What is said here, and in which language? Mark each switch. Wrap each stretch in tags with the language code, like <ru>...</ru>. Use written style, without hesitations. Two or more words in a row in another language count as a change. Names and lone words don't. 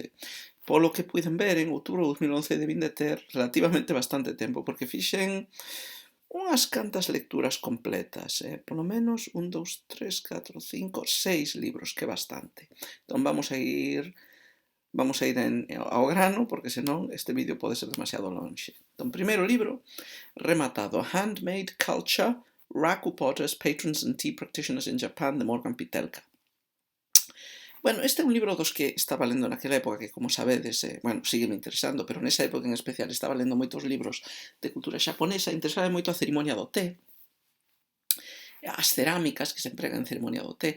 <gl>Polo que puiden ver, en outubro do 2011 debín de ter relativamente bastante tempo, porque fixen unhas cantas lecturas completas, polo menos 1, 2, 3, 4, 5, 6 libros, que bastante. Entón vamos a ir ao grano, porque senón este vídeo pode ser demasiado lonxe. Entón, primeiro libro, rematado, Handmade Culture, Raku Potters, Patrons and Tea Practitioners in Japan, de Morgan Pitelka. Bueno, este é un libro dos que estaba lendo naquela época que, como sabedes, sígueme interesando, pero nesa época en especial estaba lendo moitos libros de cultura xaponesa, interesaba moito a cerimonia do té, as cerámicas que se empregan en ceremonia do té.</gl>